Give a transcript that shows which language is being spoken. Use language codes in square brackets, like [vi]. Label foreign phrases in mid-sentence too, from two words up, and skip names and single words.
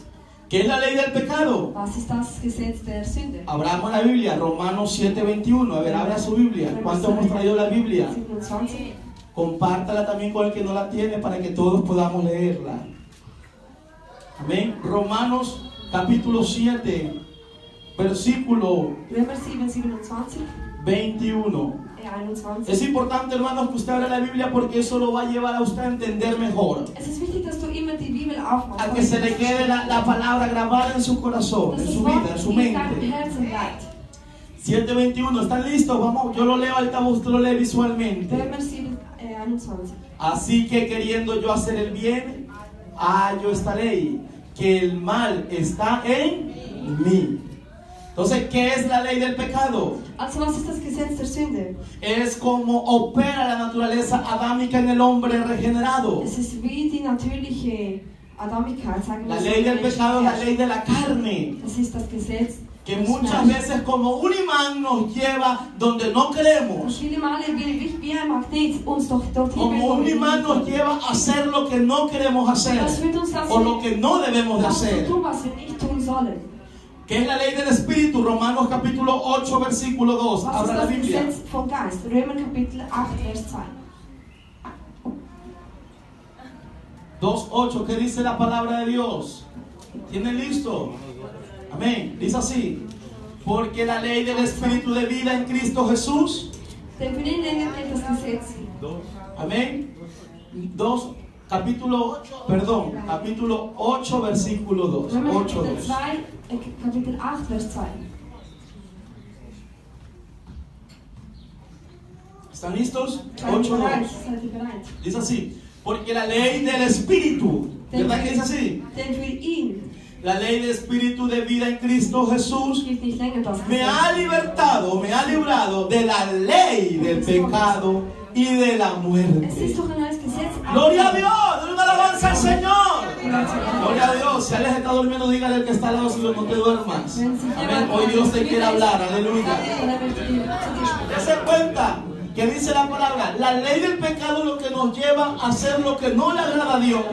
[es] ¿Qué es la ley del pecado? [de] Was ist das Gesetz der Sünde? [es] Abramos la Biblia, Romanos 7:21. A ver, abra su Biblia. ¿Cuánto hemos traído la Biblia? 27. Compártala también con el que no la tiene para que todos podamos leerla. Amén. Romanos capítulo 7, versículo [de] Römer 7, 27, 21. 21. [es] Es importante, hermanos, que usted abra la Biblia porque eso lo va a llevar a usted a entender mejor. [de] Es ist wichtig, dass du immer die Bibel aufmachst. [es] A que se le quede la palabra grabada en su corazón, [de] Dass [es] en [de] das [es] su [de] Wort [es] vida, en su [de] in deinem [es] mente. [de] Herzen bleibt. [es] 7:21, ¿están listos? Vamos, yo lo leo ahorita, usted lo lee visualmente. [de] Römer 7, 21. [es] Así que queriendo yo hacer el bien, hallo esta ley, que el mal está en mí. Entonces, ¿qué es la ley del pecado? [de] Also, was ist das Gesetz der Sünde? [es] Es como opera la naturaleza adámica en el hombre regenerado. [de] Es ist wie die natürliche Adamigkeit, sagen wir [es] La [de] so, [es] ley del [de] Menschen [es] pecado es la [de] herrscht. [es] ley de la carne, [de] Das ist das Gesetz [es] que [de] des [es] muchas [de] Fleisches. [es] veces como un imán nos lleva donde no queremos. [de] Und viele Male wie ein Magnet uns doch dorthin [es] Como un [de] bringen. [es] imán nos lleva a hacer lo que no queremos hacer [de] Das führt uns dazu, [es] o lo que no debemos de [de] das zu [es] hacer. [de] tun, was wir nicht tun sollen. [es] ¿Qué es la ley del Espíritu? Romanos capítulo 8, versículo 2. [de] Was ist [es] Abra la [de] das [es] Biblia. [de] Gesetz vom Geist? Römer Kapitel 8, Vers 2. [es] 2:8, ¿qué dice la palabra de Dios? ¿Tienen listo? Amén. Dice así: porque la ley del Espíritu de vida en Cristo Jesús. Denn für den gilt das Gesetz. Amén. Capítulo 8, versículo 2. [de] Römer 8, Kapitel 2. 2, Kapitel 8, Vers 2. [es] ¿Están listos? [de] Seid ihr 8, 2. bereit? Seid ihr bereit? [es] Dice así: porque la ley del Espíritu, ¿verdad que dice así? [de] Denn für ihn [es] La ley del Espíritu de vida en Cristo Jesús [de] gilt nicht länger das [es] me ha libertado, me ha librado de la ley del pecado y de la [de] Es [es] muerte. [de] ist doch ein neues Gesetz. [es] Gloria a Dios, denle una alabanza al Señor. Gloria a Dios. Si alguien está durmiendo, dígale al que está al lado, si no te duermas. Amén. Hoy Dios te quiere hablar, aleluya. Dese cuenta que dice la palabra, la ley del pecado es lo que nos lleva a hacer lo que no le agrada a Dios.